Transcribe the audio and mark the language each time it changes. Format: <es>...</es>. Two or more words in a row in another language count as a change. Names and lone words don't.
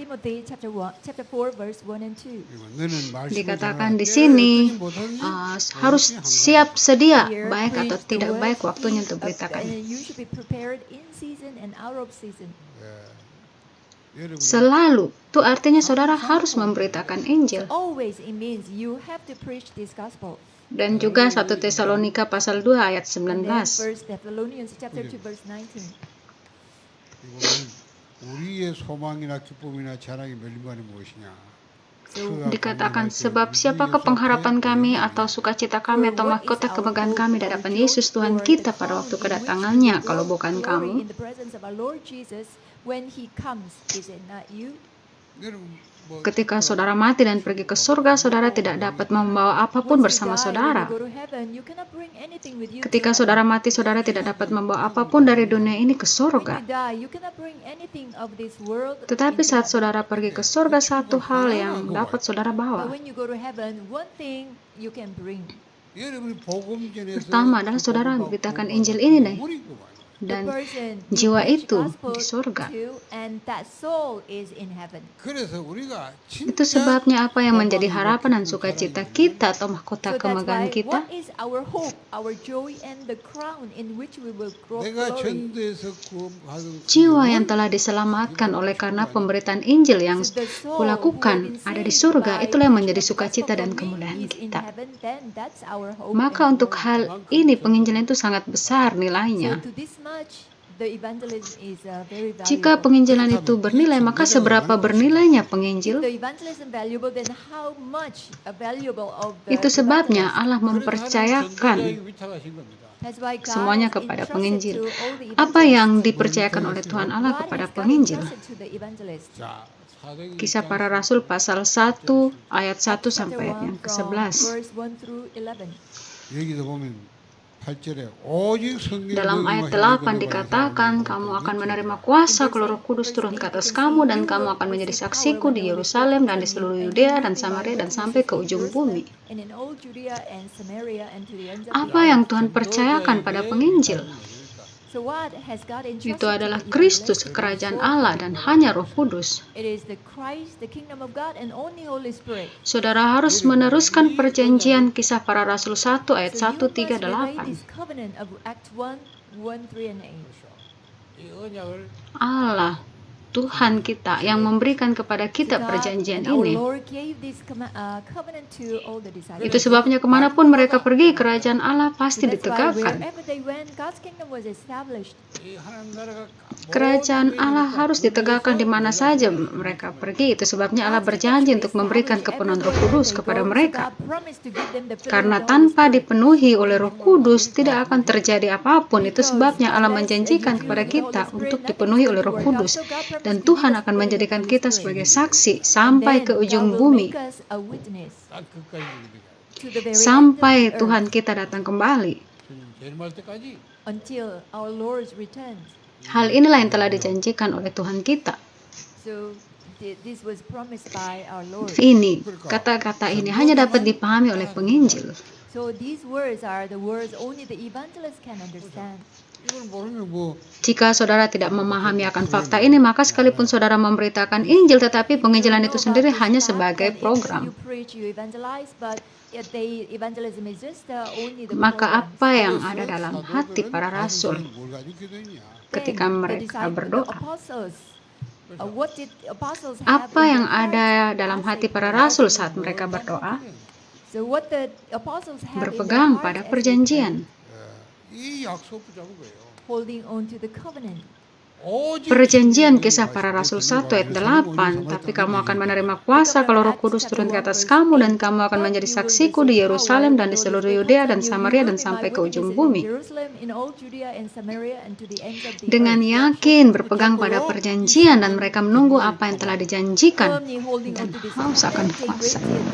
<id>Dikatakan di sini harus siap sedia, baik atau tidak baik waktunya untuk beritakan.</id> <ko>여러분이</ko> <id>Selalu. Itu artinya saudara harus memberitakan Injil.</id> <en>Always it means you have to preach this gospel.</en> <id>Dan juga 1 Tesalonika pasal 2 ayat</id> <en>And then 19. 1 Thessalonians chapter 2 verse 19.</en> <ko>이거는 우리의 소망이나 기쁨이나 자랑이 멸리만이 무엇이냐?</ko> <id>Dikatakan, sebab siapakah pengharapan kami atau sukacita kami atau mahkota kemegahan kami di hadapan Yesus Tuhan kita pada waktu kedatangannya, kalau bukan kamu.</id> <en>In the presence of our Lord Jesus when he comes, is it not you?</en> <ko>여러분 뭐</ko> <id>Ketika saudara mati dan pergi ke surga, saudara tidak dapat membawa apapun bersama saudara. Ketika saudara mati, saudara tidak dapat membawa apapun dari dunia ini ke surga. Tetapi saat saudara pergi ke surga, satu hal yang dapat saudara bawa.</id> <ko>여러분이 복음 전에서</ko> <id>Pertama adalah saudara memberitakan Injil ini deh.</id> <ko>우리구만.</ko> <id>Dan jiwa itu di surga.</id> <ko>그래서 우리가</ko> <id>Itu</id> <ko>진짜</ko> <id>sebabnya apa yang menjadi harapan dan sukacita kita atau mahkota kemegahan kita.</id> <ko>내가 전도에서 구원받은</ko> <id>Jiwa yang telah diselamatkan oleh karena pemberitaan Injil yang kulakukan ada di surga, itulah yang menjadi sukacita dan kemuliaan kita. Maka untuk hal ini penginjilan itu sangat besar nilainya. Jika penginjilan itu bernilai, maka seberapa bernilainya penginjil? Itu sebabnya Allah mempercayakan semuanya kepada penginjil. Apa yang dipercayakan oleh Tuhan Allah kepada penginjil?</id> <ko>자, 사도행전</ko> <id>Kisah Para Rasul pasal 1 ayat 1 sampai ayat yang ke-11.</id> <ko>여기도 보면 8절에 오직 성령</ko> <id>Dalam ayat 8 dikatakan, kamu akan menerima kuasa kalau Roh Kudus turun ke atas kamu, dan kamu akan menjadi saksiku di Yerusalem dan di seluruh Yudea dan Samaria dan sampai ke ujung bumi. Apa yang Tuhan percayakan pada penginjil? Itu adalah Kristus, kerajaan Allah, dan hanya Roh Kudus. Saudara harus meneruskan perjanjian Kisah Para Rasul 1 ayat 138.</id> <ko>이 언약을</ko> <id>Allah, Tuhan kita yang memberikan kepada kita perjanjian ini. Itu sebabnya kemanapun mereka pergi, kerajaan Allah pasti ditegakkan.</id> <ko>이 하나님 나라가</ko> <id>Kerajaan Allah harus ditegakkan di mana saja mereka pergi. Itu sebabnya Allah berjanji untuk memberikan kepenuhan Roh Kudus kepada mereka. Karena tanpa dipenuhi oleh Roh Kudus tidak akan terjadi apapun. Itu sebabnya Allah menjanjikan kepada kita untuk dipenuhi oleh Roh Kudus. Dan Tuhan akan menjadikan kita sebagai saksi sampai ke ujung bumi.</id> <ko>딱 끝까지 이르게</ko> <id>Sampai Tuhan kita datang kembali.</id> <ko>재림할 때까지</ko> <en>Until our Lord returns.</en> <id>Hal inilah yang telah dijanjikan oleh Tuhan kita.</id> <en>So this was promised by our Lord.</en> <id>Ini, kata-kata ini hanya dapat dipahami oleh penginjil.</id> <en>So these words are the words only the evangelist can understand.</en> <ko>이걸 모르면 뭐</ko> <id>Jika saudara tidak memahami akan fakta ini, maka sekalipun saudara memberitakan Injil, tetapi penginjilan itu sendiri hanya sebagai program. Maka apa yang ada dalam hati para rasul</id> <ko>뭘 가지고 기도했냐?</ko> <id>ketika mereka berdoa? Apa yang ada dalam hati para rasul saat mereka berdoa? Berpegang pada perjanjian.</id> <ko>이 약속 붙잡은 거예요.</ko> <en>holding on to the covenant.</en> <id>Perjanjian Kisah Para Rasul 1 ayat 8, tapi kamu akan menerima kuasa kalau Roh Kudus turun ke atas kamu, dan kamu akan menjadi saksiku di Yerusalem dan di seluruh Yudea dan Samaria dan sampai ke ujung bumi. Dengan yakin berpegang pada perjanjian dan mereka menunggu apa yang telah dijanjikan dan haus akan kuasa.</id>